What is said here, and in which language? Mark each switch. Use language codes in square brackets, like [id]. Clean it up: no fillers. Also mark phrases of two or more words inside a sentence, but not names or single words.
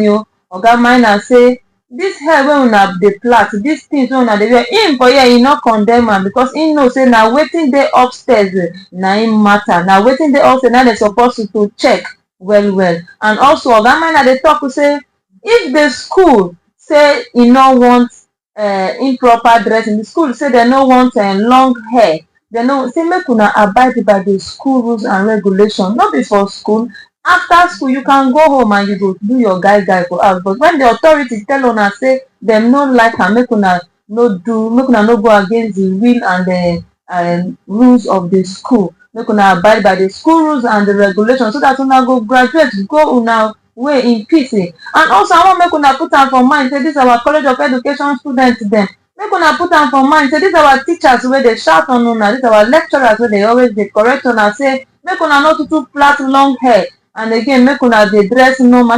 [pcm] Oga Maina say this hair wey una dey plait, these things wey una dey wear, him for here he no condemn am, because he know say na wetin dey upstairs na him matter. Na wetin dey upstairs na dem suppose to check well well. And also Oga Maina dey talk say if the school say e no want improper dressing, the school say they no want long hair, they no say make una abide by the school rules and regulations. Not before school, after school you can go home and you go do your guy for house. But when the authorities tell una say them no like am, make una no go against the will and rules of the school. Make una abide by the school rules and the regulations, so that una go graduate, go una way in peace. And also I want make una put am for mind say this our College of Education students dem, make una put am for mind say this our teachers wey dey shout on una, this our lecturers wey dey always dey correct una, say make una no too plait long hair, and again make una dey dress normal.